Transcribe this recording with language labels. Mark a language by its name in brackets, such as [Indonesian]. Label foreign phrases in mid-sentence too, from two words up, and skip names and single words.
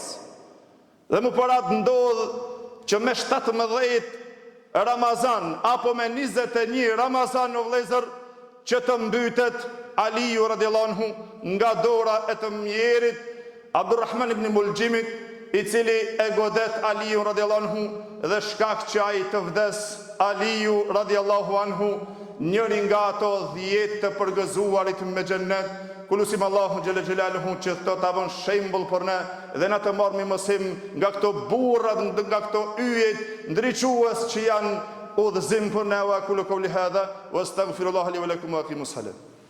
[Albanian] Dhe më parat ndodh që me 17 Ramazan apo me 21 Ramazan o vëllezër, që të mbytet Aliu [Arabic] رضي الله عنه [Albanian] nga dora e të mjerit Abdurrahman ibn Muljimit, i cili e godet Aliu [Arabic] رضي الله عنه, [Albanian] dhe shkak që ai të vdes Aliu [Arabic] رضي الله عنه, [Albanian] njëri nga ato 10 të përgëzuarit me xhennet. Kulusim Allahu [Arabic] جل جلاله [Albanian] që të ta bën shembull për ne dhe na të marrë mësim nga këto burrat, nga këto yjet ndriçues që janë udhëzim për ne. [Arabic] وكل قولي هذا وأستغفر الله لي ولكم وأقيموا الصلاة.